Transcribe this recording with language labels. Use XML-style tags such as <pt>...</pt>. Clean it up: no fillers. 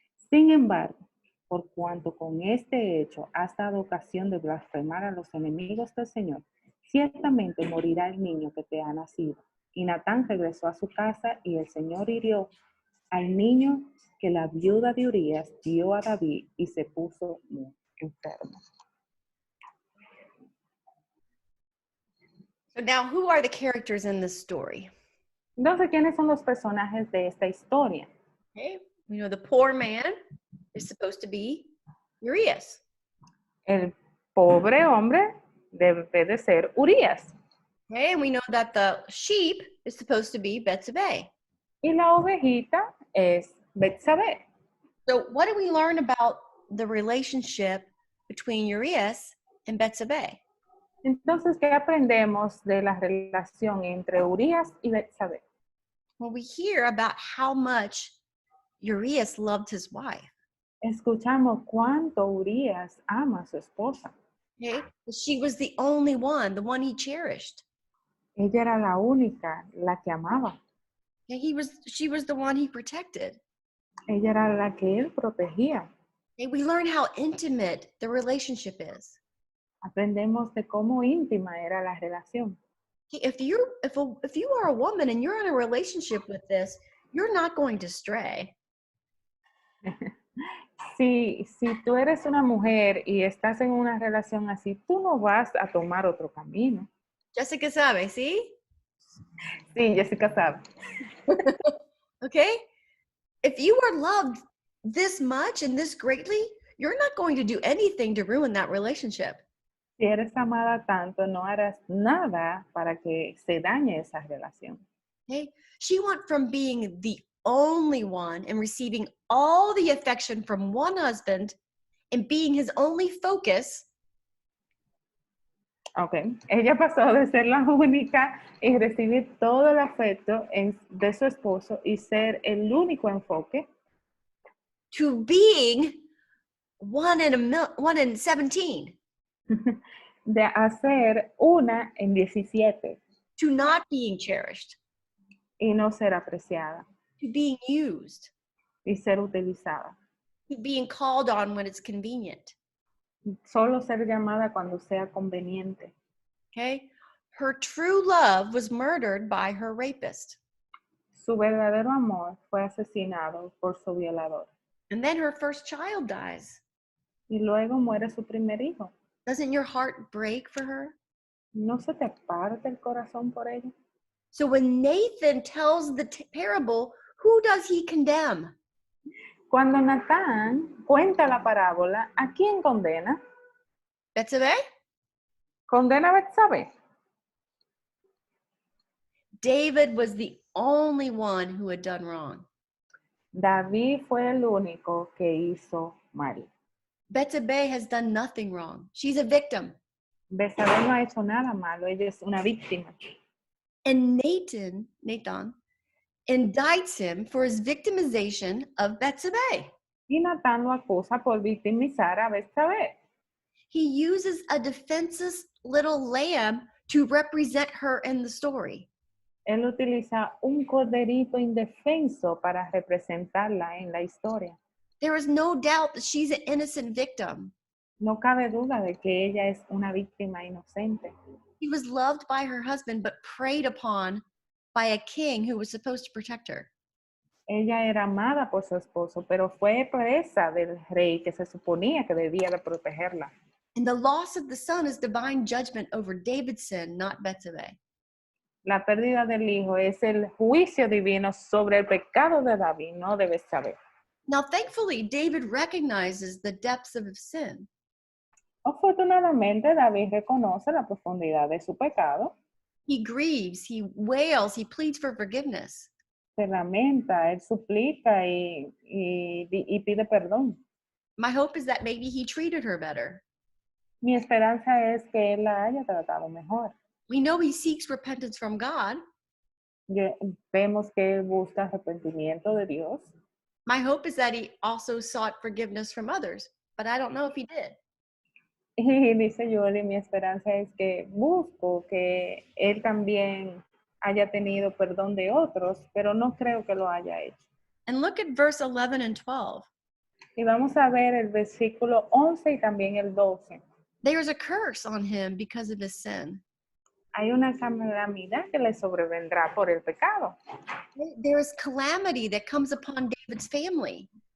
<es>Sin embargo, por cuanto con este hecho has dado ocasión de blasfemar a los enemigos del Señor, ciertamente morirá el niño que te ha nacido. Y Natán regresó a su casa y el Señor hirió al niño que la viuda de Urías dio a David y se puso muy enfermo.</es> <en>So now, who are the characters in this story?</en> <es>Entonces, ¿quiénes son los personajes de esta historia?</es> <en>Okay, we know the poor man is supposed to be Urias.</en> <es>El pobre hombre debe de ser Urías.</es> <en>Okay, and we know that the sheep is supposed to be Betsabe.</en> <es>Y la ovejita es Betsabe.</es> <en>So what do we learn about the relationship between Urias and Betsabe?</en> <es>Entonces, ¿qué aprendemos de la relación entre Urías y Betsabe?</es> <en>Well, we hear about how much Urias loved his wife.</en> <es>Escuchamos cuánto Urías ama a su esposa.</es> <en>Okay, she was the only one, the one he cherished.</en> <es>Ella era la única, la que amaba.</es> <en>Okay, she was the one he protected.</en> <es>Ella era la que él protegía.</es> <en>Okay, we learn how intimate the relationship is.</en> <es>Aprendemos de cómo íntima era la relación.</es> <en>Okay, if you are a woman and you're in a relationship with this, you're not going to stray.</en> <es>Si tú eres una mujer y estás en una relación así, tú no vas a tomar otro camino. Jessica sabe, ¿sí? Sí, Jessica sabe.</es> <en>Okay? If you are loved this much and this greatly, you're not going to do anything to ruin that relationship. Si eres amada tanto, no harás nada para que se dañe esa relación. Okay? She went from being the only one and receiving all the affection from one husband and being his only focus. Okay.</en> <es>Ella pasó de ser la única y recibir todo el afecto de su esposo y ser el único enfoque</es> <en>To being one in 17.</en> <es>de hacer una en 17</es> <en>To not being cherished.</en> <es>y no ser apreciada</es> <en>To being used.</en> <es>y ser utilizada.</es> <en>To being called on when it's convenient.</en> <es>Solo ser llamada cuando sea conveniente.</es> <en>Okay? Her true love was murdered by her rapist.</en> <es>Su verdadero amor fue asesinado por su violador.</es> <en>And then her first child dies.</en> <es>Y luego muere su primer hijo.</es> <en>Doesn't your heart break for her?</en> <es>¿No se te parte el corazón por ella?</es> <en>So when Nathan tells the parable, who does he condemn?</en> <es>Cuando Natán cuenta la parábola, ¿a quién condena?</es> <en>Betsabe?</en> <es>Condena a Betsabe.</es> <en>David was the only one who had done wrong.</en> <es>David fue el único que hizo mal.</es> <en>Betsabe has done nothing wrong. She's a victim.</en> <es>Betsabe no ha hecho nada malo, ella es una víctima.</es> <en>And Nathan indicts him for his victimization of Betsabe.</en> <es>Y Natán lo acusa por victimizar a Betsabe.</es> <en>He uses a defenseless little lamb to represent her in the story.</en> <es>Él utiliza un corderito indefenso para representarla en la historia.</es> <en>There is no doubt that she's an innocent victim.</en> <es>No cabe duda de que ella es una víctima inocente.</es> <en>She was loved by her husband, but preyed upon by a king who was supposed to protect her.</en> <es>Ella era amada por su esposo, pero fue presa del rey que se suponía que debía de protegerla.</es> <en>And the loss of the son is divine judgment over David's sin, not Betsabe.</en> <es>La pérdida del hijo es el juicio divino sobre el pecado de David, no de Betsabe.</es> <en>Now, thankfully, David recognizes the depths of his sin.</en> <es>Afortunadamente, David reconoce la profundidad de su pecado.</es> <en>He grieves, he wails, he pleads for forgiveness.</en> <es>Se lamenta, él suplica y pide perdón.</es> <en>My hope is that maybe he treated her better.</en> <es>Mi esperanza es que él la haya tratado mejor.</es> <en>We know he seeks repentance from God.</en> <es>Vemos que él busca arrepentimiento de Dios.</es> <en>My hope is that he also sought forgiveness from others, but I don't know if he did.</en> <es>Y dice Yoli, mi esperanza es que busco que él también haya tenido perdón de otros, pero no creo que lo haya hecho.</es> <en>And look at verse 11 and 12.</en> <es>Y vamos a ver el versículo 11 y también el 12.</es> <en>There's a curse on him because of his sin.</en> <es>Hay una calamidad que le sobrevendrá por el pecado.</es> <en>There is calamity that comes upon David's family.</en>